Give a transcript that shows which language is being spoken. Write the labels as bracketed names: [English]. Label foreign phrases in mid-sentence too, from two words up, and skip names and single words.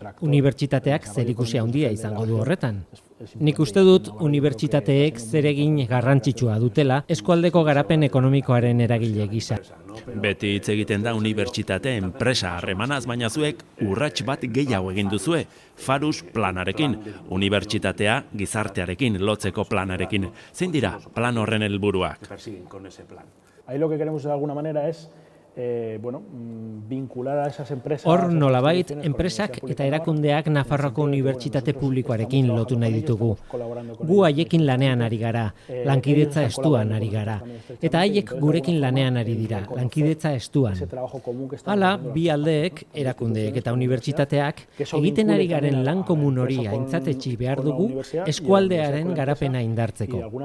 [Basque] Unibertsitateak zerikusia handia izango du horretan. Nik uste dut unibertsitateek zeregin garrantzitsua dutela eskualdeko garapen ekonomikoaren eragile gisa. Beti hitz egiten da unibertsitate enpresa harremanaz, baina zuek urrats bat gehiago egin duzue, Farus planarekin, unibertsitatea gizartearekin lotzeko planarekin. Zein dira plan horren helburuak? [Spanish] Ahí lo que queremos de alguna manera es vincular a esas empresas. [Basque] Hor nolabait enpresak eta erakundeak Nafarroako Unibertsitate Publikoarekin lotu nahi ditugu. Gu haiekin lanean ari gara, lankidetza estuan ari gara. Eta haiek gurekin lanean ari dira, lankidetza estuan. Hala, bi aldeek, erakundeek eta unibertsitateak, egiten ari garen lan komun hori aintzatetsi behar dugu eskualdearen garapena indartzeko.